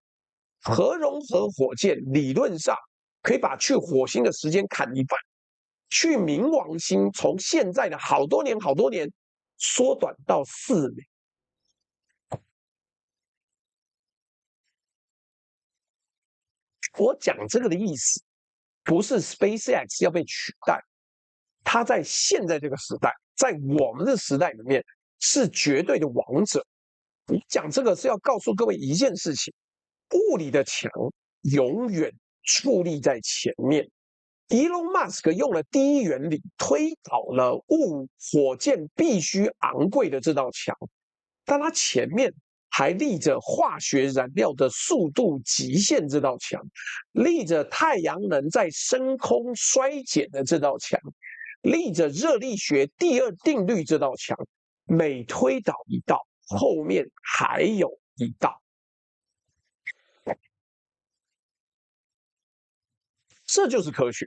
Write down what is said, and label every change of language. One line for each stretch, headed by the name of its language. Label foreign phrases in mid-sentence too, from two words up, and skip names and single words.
Chinese: 核融合火箭理論上可以把去火星的時間砍一半，去冥王星從現在的好多年縮短到4年。我講這個的意思，不是 SpaceX 要被取代，它在現在這個時代，在我們的時代裡面是絕對的王者。我講這個是要告訴各位一件事情：物理的牆永遠矗立在前面。Elon Musk 用了第一原理推倒了火箭必須昂貴的這道牆，但它前面還立着化學燃料的速度極限這道牆，立着太陽能在深空衰減的這道牆，立着熱力學第二定律這道牆， 每推倒一道，後面還有一道。這就是科學。